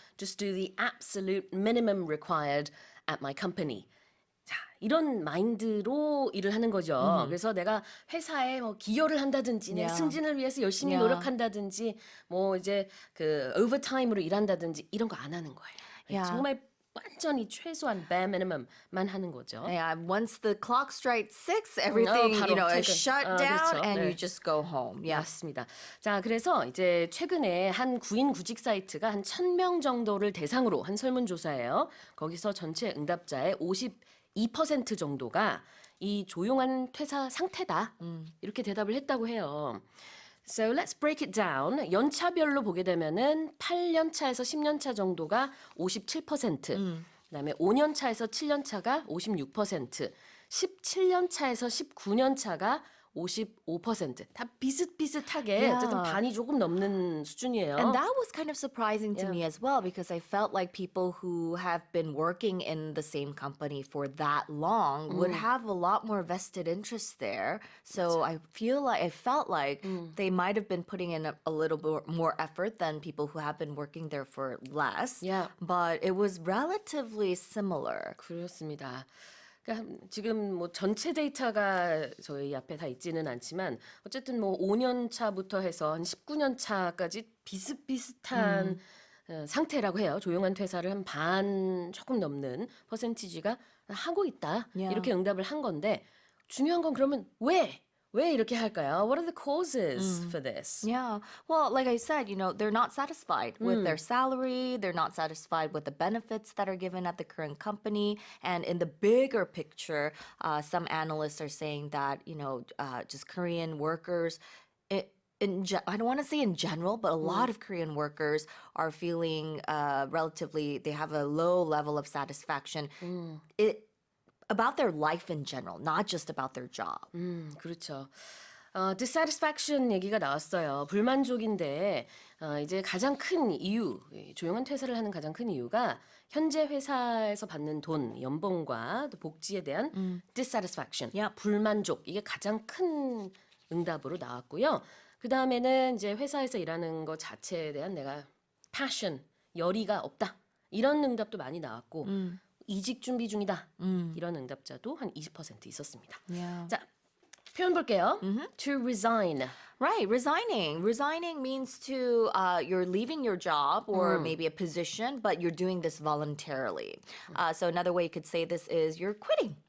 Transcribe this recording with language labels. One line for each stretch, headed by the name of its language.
English: Just do the absolute minimum required at my company.
Korean: 자, 이런 마인드로 일을 하는 거죠. 그래서 내가 회사에 기여를 한다든지, 내 승진을 위해서 열심히 노력한다든지, 이제 그 오버타임으로 일한다든지 이런 거 안 하는 거예요. 정말 완전히 최소한
English: bare minimum
Korean: 만 하는 거죠.
English: Yeah, once the clock strikes 6, everything, is shut down
Korean: 그렇죠.
English: and
Korean: 네.
English: you just go home. Yeah.
Korean: 맞습니다. 자, 그래서 이제 최근에 한 구인 구직 사이트가 한 1,000명 정도를 대상으로 한 설문조사예요. 거기서 전체 응답자의 52% 정도가 이 조용한 퇴사 상태다. 이렇게 대답을 했다고 해요.
English: So let's break it down.
Korean: 연차별로 보게 되면은 8년 차에서 10년 차 정도가 57%, 그다음에 5년 차에서 7년 차가 56%, 17년 차에서 19년 차가 55%. 다 비슷비슷하게 어쨌든 반이 조금 넘는 수준이에요.
English: And that was kind of surprising to me as well, because I felt like people who have been working in the same company for that long would have a lot more vested interest there. So I felt like they might have been putting in a little bit more effort than people who have been working there for less. Yeah. But it was relatively similar.
Korean: 그렇습니다. 그러니까 지금 전체 데이터가 저희 앞에 다 있지는 않지만 어쨌든 5년 차부터 해서 한 19년 차까지 비슷비슷한 상태라고 해요. 조용한 퇴사를 한 반 조금 넘는 퍼센티지가 하고 있다. 이렇게 응답을 한 건데 중요한 건 그러면 왜 이렇게 할까요?
English: What are the causes for this? Yeah. Well, like I said, they're not satisfied with their salary. They're not satisfied with the benefits that are given at the current company. And in the bigger picture, some analysts are saying that, just Korean workers, I don't want to say in general, but a lot of Korean workers are feeling they have a low level of satisfaction. About their life in general, not just about their job.
Korean: 그렇죠. dissatisfaction 얘기가 나왔어요. 불만족인데 이제 가장 큰 이유, 조용한 퇴사를 하는 가장 큰 이유가 현재 회사에서 받는 돈, 연봉과 또 복지에 대한 dissatisfaction, 불만족, 이게 가장 큰 응답으로 나왔고요. 그 다음에는 이제 회사에서 일하는 것 자체에 대한 내가 passion, 열의가 없다. 이런 응답도 많이 나왔고 이직 준비 중이다. 이런 응답자도 한 20% 있었습니다.
English: Yeah.
Korean: 자, 표현 볼게요.
English: To resign. Right, resigning. Resigning means to you're leaving your job or maybe a position, but you're doing this voluntarily. So another way you could say this is you're quitting.